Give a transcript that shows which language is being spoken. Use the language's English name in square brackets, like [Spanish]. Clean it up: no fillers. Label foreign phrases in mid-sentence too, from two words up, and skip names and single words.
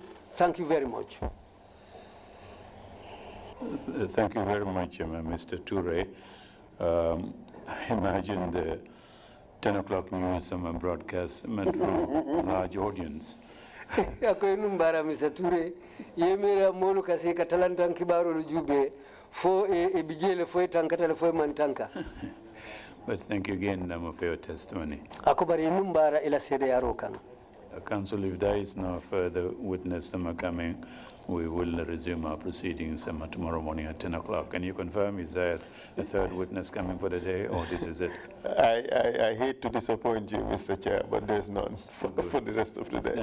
[English] Thank you very much. Thank you very much, Mr. Touray. I imagine the 10 o'clock news broadcast meant to a large audience. [Mandingo] Ako numbara Mr. Touray. Yemera molu kasi katalantan kibaro lujube fo e bijele fo tankata fo mantanka. [English] But thank you again, for your testimony. [Mandingo] Ako bari numbara ila sede yarokan. [English] Council, if there is no further witness coming, we will resume our proceedings tomorrow morning at 10 o'clock. Can you confirm, is there a third witness coming for the day, or this is it? I hate to disappoint you, Mr. Chair, but there's none for the rest of the day.